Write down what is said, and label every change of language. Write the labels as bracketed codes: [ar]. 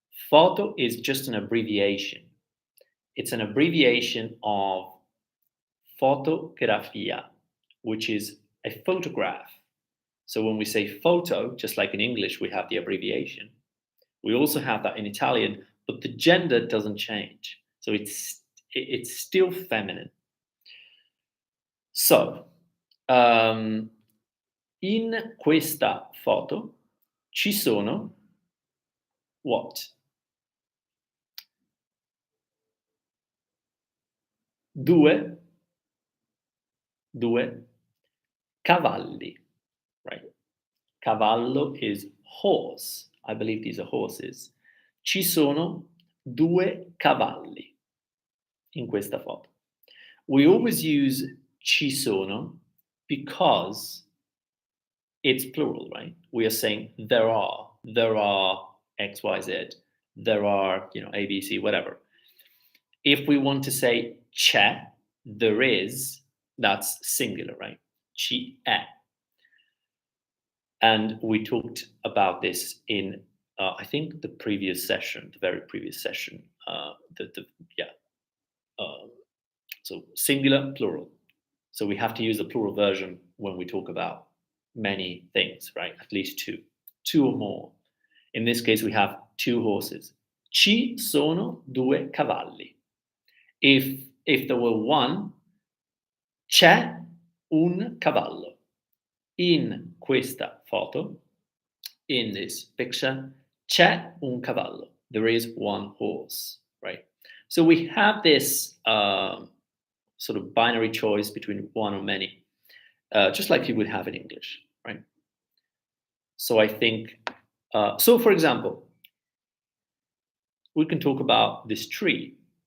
[en] Photo is just an abbreviation. It's an abbreviation of fotografia, which is a photograph. So when we say photo, just like in English, we have the abbreviation. We also have that in Italian, but the gender doesn't change. So it's still feminine. [it] So, in questa foto ci sono what? Due cavalli, right? [en] Cavallo is horse. I believe these are horses. [it] Ci sono due cavalli in questa foto. [en] We always use ci sono because it's plural, right? We are saying there are X, Y, Z, there are, A, B, C, whatever. If we want to say c'è, there is, that's singular, right? Ci è. And we talked about this in, I think, the previous session, the very previous session. So singular, plural. So we have to use the plural version when we talk about many things, right? At least two or more. In this case, we have two horses. [it] Ci sono due cavalli. [en] If there were one, [it] c'è un cavallo. In questa foto, [en] in this picture, [it] c'è un cavallo. [en] There is one horse, right? So we have this sort of binary choice between one or many, just like you would have in English, right? So I think, so for example, we can talk about this tree.